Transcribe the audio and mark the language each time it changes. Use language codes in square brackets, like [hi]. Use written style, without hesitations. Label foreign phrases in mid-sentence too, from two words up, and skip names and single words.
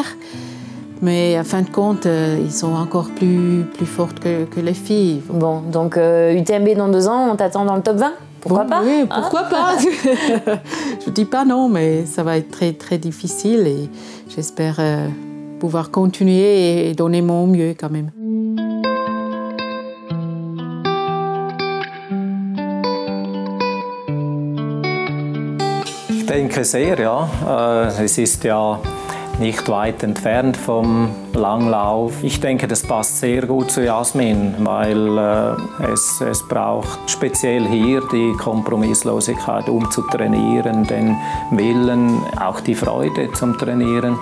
[fr] Mais en fin de compte, ils sont encore plus fortes que les filles. Bon, donc UTMB dans 2 ans, on t'attend dans le top 20 ? Pourquoi pas? Oui, pourquoi pas? Je ne dis pas non, mais ça va être très, très difficile et j'espère pouvoir continuer et donner mon mieux quand même. [de] Ich denke sehr, ja. Es ist ja nicht weit entfernt vom Langlauf. Ich denke, das passt sehr gut zu Jasmin, weil es braucht speziell hier die Kompromisslosigkeit, um zu trainieren, den Willen, auch die Freude zum Trainieren.